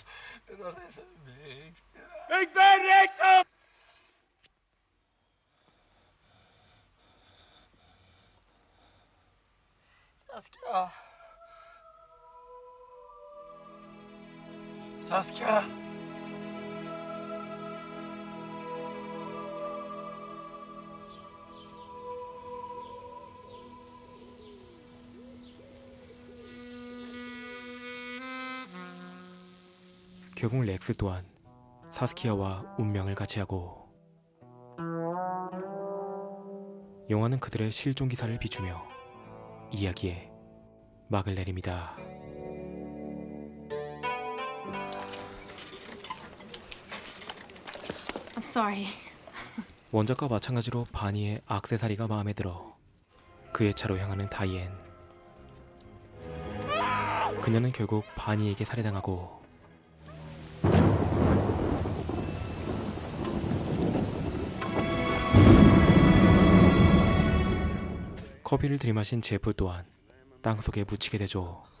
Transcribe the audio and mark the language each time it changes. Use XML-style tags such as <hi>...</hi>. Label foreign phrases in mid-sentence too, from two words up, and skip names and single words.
<nl>Dat is een beetje. Ik ben niks op! Saskia. Saskia.</nl> <ko>결국 렉스 또한 사스키아와 운명을 같이 하고 영화는 그들의 실종 기사를 비추며 이야기에 막을 내립니다.</ko> <en>I'm sorry.</en> <ko>원작과 마찬가지로 바니의 액세서리가 마음에 들어 그의 차로 향하는 다이앤. 그녀는 결국 바니에게 살해당하고 커피를 들이마신 제프 또한 땅속에 묻히게 되죠.</ko>